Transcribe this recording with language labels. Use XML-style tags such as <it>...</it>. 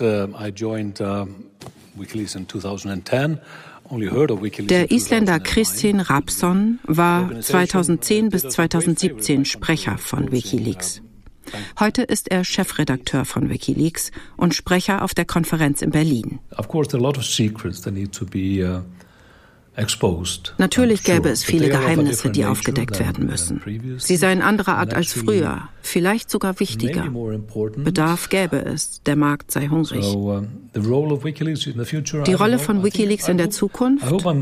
<en>I joined WikiLeaks in 2010.</en> <de>Der Isländer Kristinn Hrafnsson war 2010 bis 2017 Sprecher von WikiLeaks. Heute ist er Chefredakteur von WikiLeaks und Sprecher auf der Konferenz in Berlin.</de> <en>Of course, there are a lot of secrets that need to be</en> <de>Natürlich gäbe es viele Geheimnisse, die aufgedeckt werden müssen. Sie seien anderer Art als früher, vielleicht sogar wichtiger. Bedarf gäbe es, der Markt sei hungrig. Die Rolle von WikiLeaks in der Zukunft?</de>